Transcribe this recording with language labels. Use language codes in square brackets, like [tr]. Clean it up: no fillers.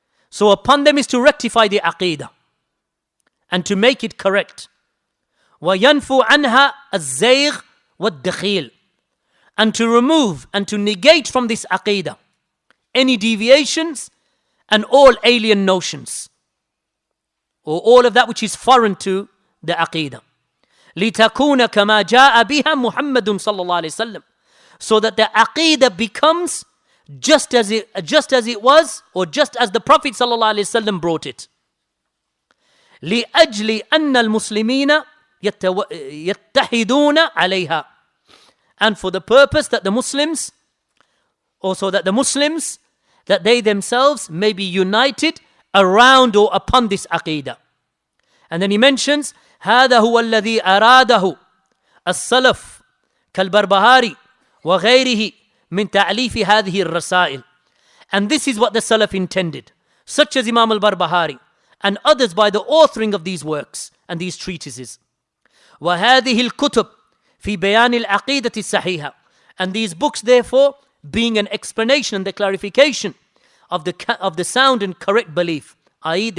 [en] So upon them is to rectify the Aqeedah and to make it correct. [ar] وَيَنْفُ عَنْهَا الزَّيْغ وَالدَّخِيلِ. [en] And to remove and to negate from this Aqeedah any deviations and all alien notions, or all of that which is foreign to the Aqeedah. [ar] لِتَكُونَ كَمَا جَاءَ بِهَا مُحَمَّدٌ صَلَّى اللَّهُ عَلَيْهِ وسلم, [en] so that the Aqeedah becomes just as it was, or just as the Prophet sallallahu alaihi wasallam brought it. [ar] لِأَجْلِ أَنَّ الْمُسْلِمِينَ يَتَّحِدُونَ عَلَيْهَا, [en] and for the purpose that the Muslims, also that the Muslims, that they themselves may be united around or upon this Aqeedah. And then he mentions [ar] هذا هو الذي أراده السلف كالبربهاري وغيره من تأليف هذه الرسائل. [en] And this is what the Salaf intended, such as Imam al-Barbahari and others by the authoring of these works and these treatises. [ar] وهذه الكتب في بيان العقيدة الصحيحة, [en] and these books therefore being an explanation and the clarification of the sound and correct belief, i.e.